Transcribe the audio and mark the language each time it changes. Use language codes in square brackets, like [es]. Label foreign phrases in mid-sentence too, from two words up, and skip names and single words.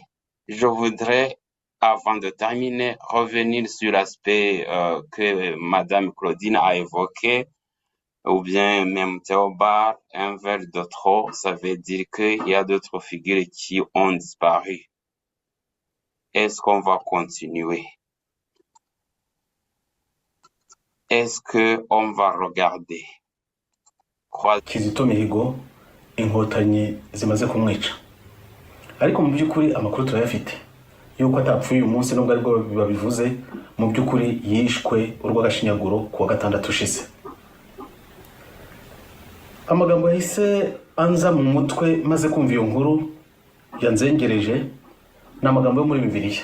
[fr] Je voudrais, avant de terminer, revenir sur l'aspect que Madame Claudine a évoqué, ou bien même Théobald, un verre de trop, ça veut dire qu'il y a d'autres figures qui ont disparu. Est-ce qu'on va continuer? Est-ce qu'on va regarder? [rw] Kizito Mihigo inkotanyi zimaze kumwica, ariko mu by'ukuri amakuru turayafite yuko atapfuye uyu munsi, nubwo aribwo babivuze, mu by'ukuri yishwe urw'agashinyaguro kuwa gatandatu ushize. Amagambo yahise anza mu mutwe maze kumva iyo nkuru yanzengereje n'amagambo yo muri Bibiliya.